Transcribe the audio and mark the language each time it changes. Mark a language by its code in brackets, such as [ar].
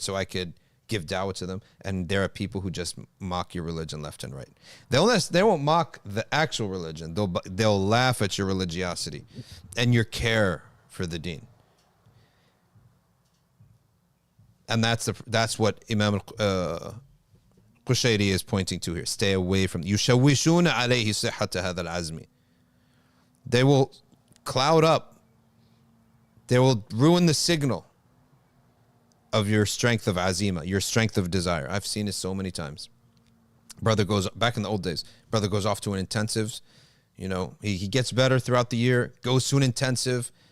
[en] So I could give dawah to them. And there are people who just mock your religion left and right. They won't mock the actual religion. They'll laugh at your religiosity and your care for the deen. And that's what Imam Qushayri is pointing to here. Stay away from [ar] يُشَوِّشُونَ عَلَيْهِ صِحَّةَ هَذَا الْعَزْمِ. [en] They will cloud up. They will ruin the signal of your strength of azima, your strength of desire. I've seen it so many times. Brother goes, back in the old days, brother goes off to an intensive. You know, he gets better throughout the year, goes to an intensive.